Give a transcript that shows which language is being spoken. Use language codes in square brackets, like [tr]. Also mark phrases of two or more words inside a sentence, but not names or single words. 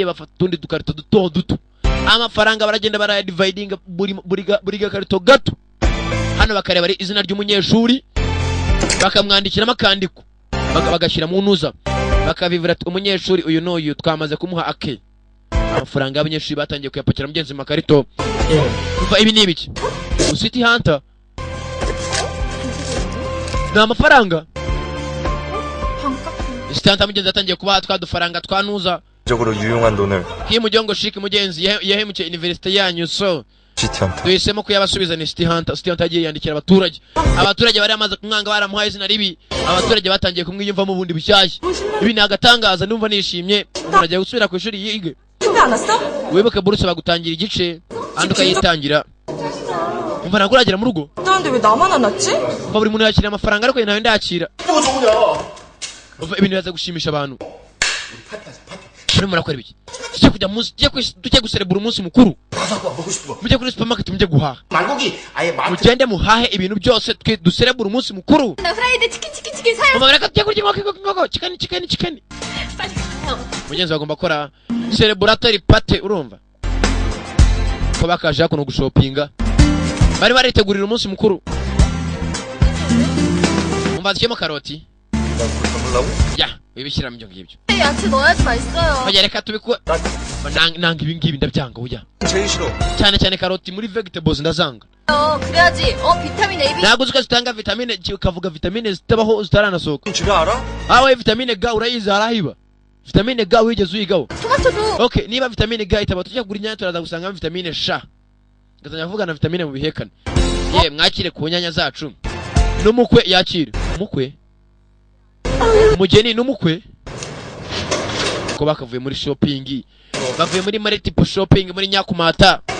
[rw] bafata utundi dukarito duto amafaranga baragenda barayadividinga buri gakarito gato hano bakareba ari izina ry'umunyeshuri bakamwandikiramo akandiko bagashyira mu ntuza bakavivura ati umunyeshuri uyu n'uyu twamaze kumuha ake amafaranga y'abanyeshuri batangiye kuyapakira mugenzi mu makarito umva ibi ni ibiki City Hunter ni amafaranga City Hunter mugenzi yatangiye kubaha twadufaranga twanuza [ko] 적으로 유용한 돈을 [rw] kimujongo shiki mugenzi yahemukiye university yanyu so City Hunter duhisemo ko yabasubiza ni City Hunter yagiye yandikira abaturage bari amaze kumwanga baramuhaye izina ribi abaturage batangiye kumwiyumvamo ubundi bushyashya ibi ni agatangaza ndumva nishimye umuntu agiye gusubira ku ishuri yige wibuke buruse bagutangira igice andi ukayitangira umva ntabwo uragera mu rugo [ko] 근데 왜 나만 안 왔지? [rw] umva buri muntu yakira amafaranga ariko nawe ndakira [ko] 뭐 좋으냐? [rw] umva ibintu biza gushimisha abantu urimo urakora ibiki tujye kujya munsi tujye guserebura umunsi mukuru mujye kuri supermarket mujye guhaha [ko] 말고기 아예 [rw] mugende muhahe ibintu byose twe duserebura umunsi mukuru [ko] 나 프라이드 치킨 사요. [rw] umva reka tujye kurya inkoko chicken [ko] 빨리 가요. [rw] mugenzi bagomba gukora [en] celebratory party [rw] urumva ko bakaje hakuno gushopinga bari baritegurira umunsi mukuru umva zikemo karoti ya ibishyira mu ngibyo [ko] 야채 넣어야지 맛있어요. [rw] bajya reka tubikora nanga ibi ngibi ndabyanga oya [ko] 제일 싫어. [rw] cyane karoti muri vegetables ndazanga [ko] 그래야지. 비타민 A, B. [rw] ntabwo uzi ko zitanga vitamine ukavuga vitamine zitabaho zitaranasohoka [ko] 지가 알아? [rw] awe vitamine G urayizi harahiba vitamine G wigeze uyigaho [ko] 토마토도. [rw] okay niba vitamine G itaba tujya kugura inyanya turaza gusanga vitamine Sh ngazanya kuvuga na vitamine mu bihekane ye mwakire ku nyanya zacu n'umukwe yakire umukwe umugeni n'umukwe ko bakavuye muri shopping bavuye muri [en] multiple shopping [rw] muri Nyakumata